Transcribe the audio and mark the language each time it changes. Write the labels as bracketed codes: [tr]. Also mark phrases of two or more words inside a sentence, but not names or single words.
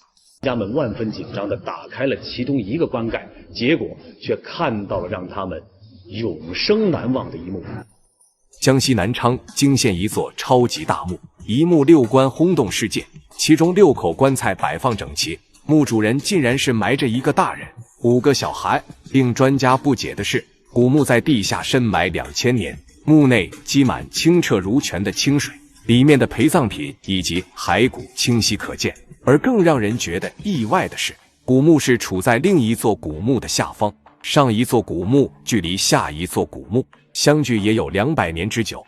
[zh] 專家們萬分緊張地打開了其中一個棺蓋，結果卻看到了讓他們永生難忘的一幕。江西南昌驚現一座超級大墓，一墓6棺轟動世界，其中6口棺材擺放整齊，墓主人竟然是埋着一個大人、5個小孩。令專家不解的是，古墓在地下深埋2000年，墓內積滿清澈如泉的清水，裡面的陪葬品以及骸骨清晰可見。而更讓人覺得意外的是，古墓是處在另一座古墓的下方，上一座古墓距離下一座古墓相距也有200年之久。